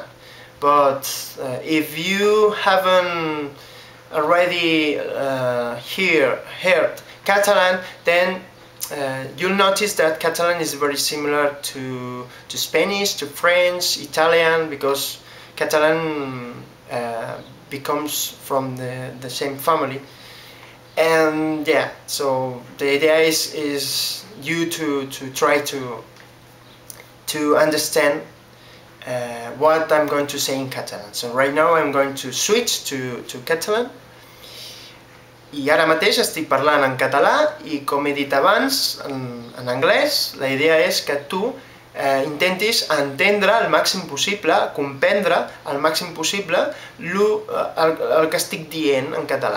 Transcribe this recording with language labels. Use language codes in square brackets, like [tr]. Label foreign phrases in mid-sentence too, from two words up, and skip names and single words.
[en] But if you haven't already heard Catalan, then you'll notice that Catalan is very similar to Spanish, to French, Italian, because Catalan becomes from the same family. And yeah, so the idea is you to try to understand what I'm going to say in Catalan. So right now I'm going to switch to Catalan. [ca] I ara mateix estic parlant en català i, com he dit abans, en anglès. La idea és que tu intentis entendre el màxim possible, comprendre el màxim possible el que estic dient en català.